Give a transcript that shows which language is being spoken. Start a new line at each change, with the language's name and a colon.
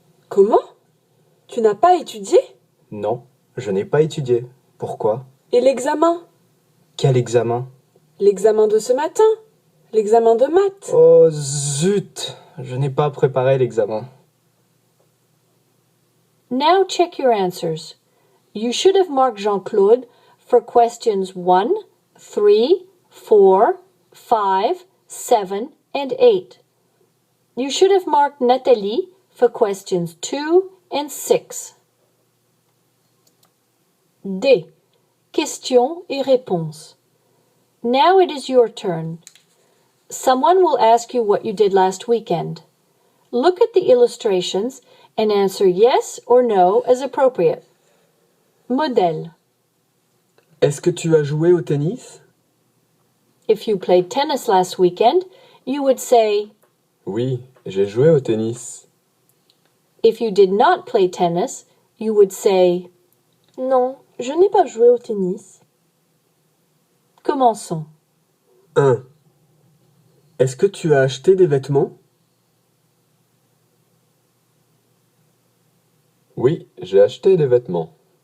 French: Comment? Tu n'as pas étudié? Non, je n'ai pas étudié. Pourquoi? Et l'examen? Quel examen? L'examen de ce matin? L'examen de maths? Oh zut, je n'ai pas préparé l'examen.
English: Now check your answers. You should have marked Jean-Claude for questions 1, 3, 4, 5, 7, and 8. You should have marked Nathalie for questions 2 and 6. D.
French: Questions et réponses.
English: Now it is your turn. Someone will ask you what you did last weekend. Look at the illustrations and answer yes or no as appropriate.
French: Modèle. Est-ce que tu as joué au tennis?
English: If you played tennis last weekend, you would say,
French: Oui, j'ai joué au tennis.
English: if you did not play tennis, you would say,
French: Non, je n'ai pas joué au tennis. Commençons. 1. Est-ce que tu as acheté des vêtements? Oui, j'ai acheté des vêtements.